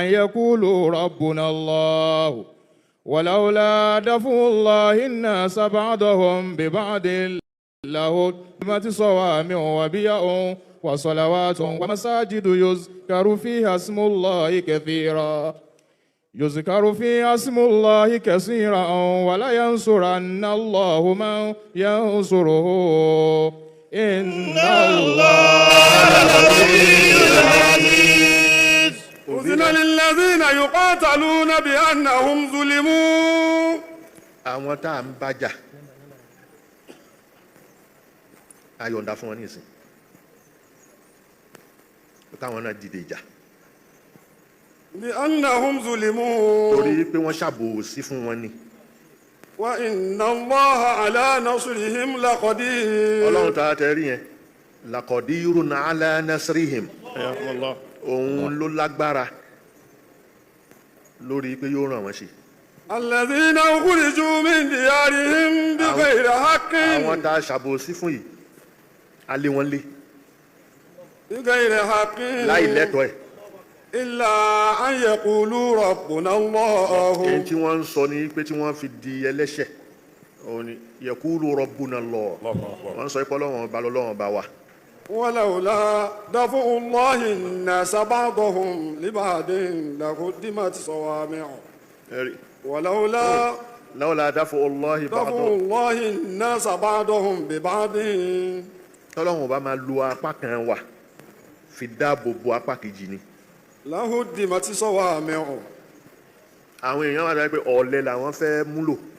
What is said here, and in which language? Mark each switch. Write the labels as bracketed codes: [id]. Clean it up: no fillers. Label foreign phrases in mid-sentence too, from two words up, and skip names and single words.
[ar] يقولوا ربنا الله ولولا دفع الله الناس بعضهم ببعض لهدمت صوامع وبيع وصلوات ومساجد يذكر فيها اسم الله كثيرا ولا ينصرن الله من ينصره إن الله العزيز. أذن للذين يقاتلون بأنهم ظلموا. [yo] àwọn tá à ń bájà a yọ̀ǹda fún wọn ní ìsìn káwọn náà dìde ìjà [ar] بأنهم ظلموا. [yo] torí pé wọ́n ṣàbòsí fún wọn ni. [ar] وإن الله على نصرهم لقدير. [yo] ọlọ́run tá a tẹ rí yẹn [ar] لقدير على نصرهم [yo] òun ló lágbára lórí pé yóò ràn wọ́n ṣe. [ar] الذين أخرجوا من ديارهم بغير حق. [yo] àwọn tá a ṣàbòsí fún yìí a lé wọn lé [ar] بغير حق. [yo] láì lẹ́tọ̀ọ́ ẹ̀. [ar] إلا أن يقولوا ربنا الله. [yo] èyí tí wọ́n ń sọ ni pé tí wọ́n fi di ẹlẹ́ṣẹ̀ òun ni [ar] يقول ربنا الله [yo] wọ́n ń sọ pé ọlọ́run ọba lọ́lọ́run ọba wa. [ar] ولولا دفع الله الناس بعضهم لبعض لهدمت صوامع. ولولا لولا دفع الله دفع ba'dahum. الله الناس بعضهم ببعض. [yo] tọ́lọ́run ọba máa lo apá kan wa fi dáàbò bo apá kejì ni. [ar] لهدمت صوامع. [yo] àwọn èèyàn wà láti pé ọ̀lẹ làwọn fẹ́ múlò.